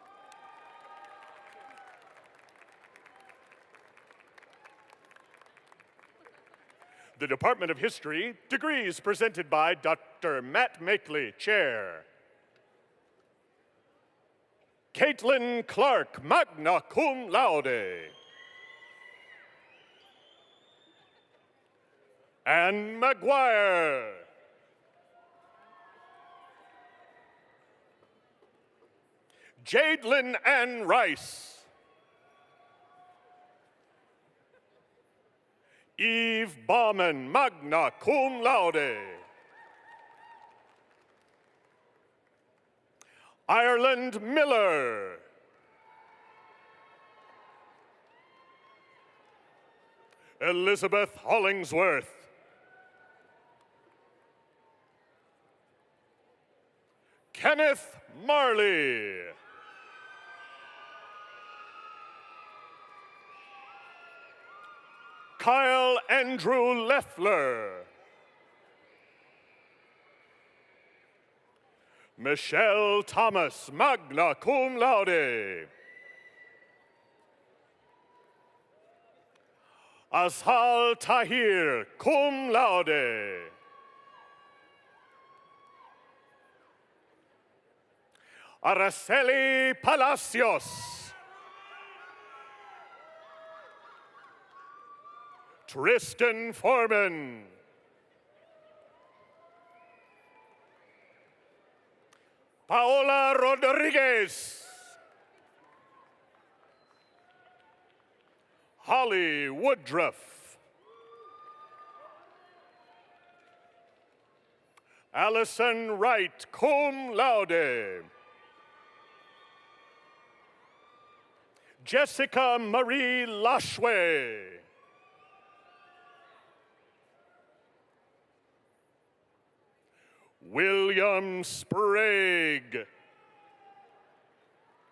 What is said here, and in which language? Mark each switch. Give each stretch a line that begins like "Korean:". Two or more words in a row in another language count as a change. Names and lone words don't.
English: The Department of History, degrees presented by Dr. Matt Makeley, Chair. Caitlin Clark, magna cum laude. Anne McGuire. Jadelyn Ann Rice. Eve Bauman, magna cum laude. Ireland Miller. Elizabeth Hollingsworth. Kenneth Marley. Kyle Andrew Leffler. Michelle Thomas, magna cum laude. Azhal Tahir, cum laude. Araceli Palacios. Tristan Foreman. Paola Rodriguez. Holly Woodruff. Allison Wright, cum laude. Jessica Marie Lashway. William Sprague.